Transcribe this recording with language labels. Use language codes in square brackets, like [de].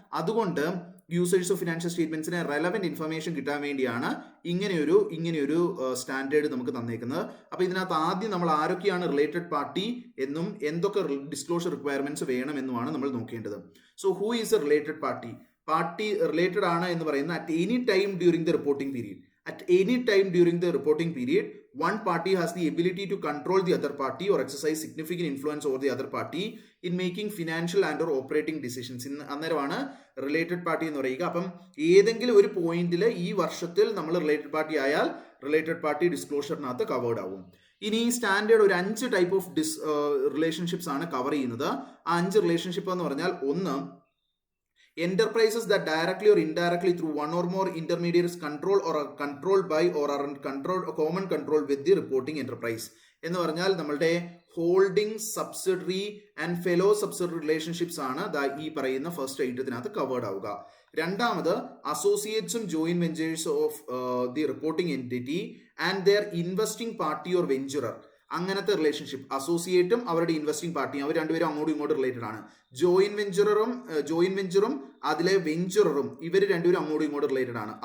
[ml] അതുകൊണ്ട് users of financial സ്റ്റേറ്റ്മെന്റ്സിന് relevant information കിട്ടാൻ വേണ്ടിയാണ് ഇങ്ങനെയൊരു സ്റ്റാൻഡേർഡ് നമുക്ക് തന്നേക്കുന്നത്. അപ്പോൾ ഇതിനകത്ത് ആദ്യം നമ്മൾ ആരൊക്കെയാണ് റിലേറ്റഡ് പാർട്ടി എന്നും എന്തൊക്കെ ഡിസ്ക്ലോഷർ റിക്വയർമെന്റ്സ് വേണമെന്നുമാണ് നമ്മൾ നോക്കേണ്ടത്. [en] So who is a related party? [ml] Party related ആണ് എന്ന് പറയുന്നത് [en] At any time during the reporting period. At any time during the reporting period, one party has the ability to control the other party or exercise significant influence over the other party in making financial and or operating decisions. [ml] അന്നേരമാണ് related party എന്ന് പറയുക. അപ്പം ഏതെങ്കിലും ഒരു പോയിന്റിൽ ഈ വർഷത്തിൽ നമ്മൾ റിലേറ്റഡ് പാർട്ടി ആയാൽ റിലേറ്റഡ് പാർട്ടി ഡിസ്ക്ലോഷറിനകത്ത് കവേർഡ് ആവും. ഇനി ഈ സ്റ്റാൻഡേർഡ് ഒരു 5 ടൈപ്പ് ഓഫ് റിലേഷൻഷിപ്സ് ആണ് കവർ ചെയ്യുന്നത്. ആ 5 റിലേഷൻഷിപ്പ് എന്ന് പറഞ്ഞാൽ ഒന്ന് [en] enterprises that directly or indirectly through one or more intermediaries control or are controlled by or are in control common control with the reporting enterprise [ml] എന്ന് പറഞ്ഞാൽ നമ്മളുടെ holding subsidiary and fellow subsidiary relationships ആണ് ഈ പറയുന്ന first ഐറ്റത്തിനകത്ത് covered ആവുക. രണ്ടാമത് അസോസിയേറ്റ്സും joint ventures of the reporting entity and their investing party or വെഞ്ചുറർ, അങ്ങനത്തെ relationship. അസോസിയേറ്റും അവരുടെ ഇൻവെസ്റ്റിംഗ് പാർട്ടിയും അവർ രണ്ടുപേരും അങ്ങോട്ടും ഇങ്ങോട്ടും റിലേറ്റഡ് ആണ്. ജോയിന്റ് വെഞ്ചറും അതിലെ വെഞ്ചുററും ഇവർ രണ്ടുപേരും അങ്ങോട്ടും ഇങ്ങോട്ടും റിലേറ്റഡ് ആണ്.